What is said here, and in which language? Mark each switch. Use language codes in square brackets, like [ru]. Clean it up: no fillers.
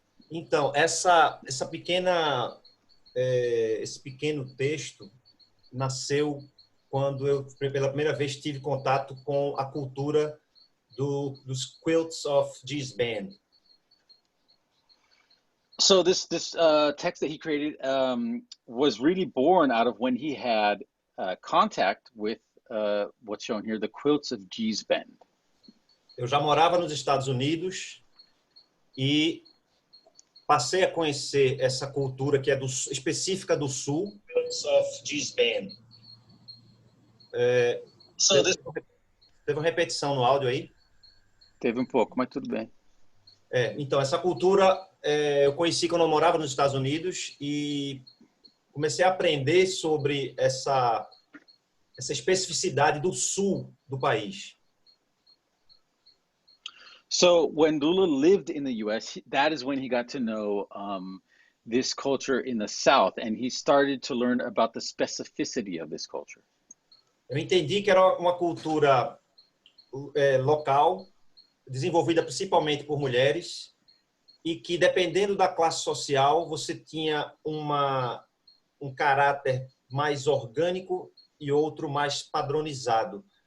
[pt] Então, esse pequeno texto nasceu quando eu, pela primeira vez, tive contato com a cultura dos quilts of Gisbane. [en] So this text that he created was really born out of when he had contact with what's shown here, the quilts of Gisbane. [pt] Eu já morava nos Estados Unidos e passei a conhecer essa cultura que é específica do Sul, quilts of Gisbane. Teve uma repetição no áudio aí? Teve um pouco, mas tudo bem. Então, essa cultura eu conheci quando eu morava nos Estados Unidos e comecei a aprender sobre essa especificidade do sul do país. [en] So when Lula lived in the U.S., that is when he got to know this culture in the South, and he started to learn about the specificity of this culture. [pt] Eu entendi que era uma cultura local, desenvolvida principalmente por mulheres, e que, dependendo da classe social, você tinha um caráter mais orgânico e outro mais padronizado.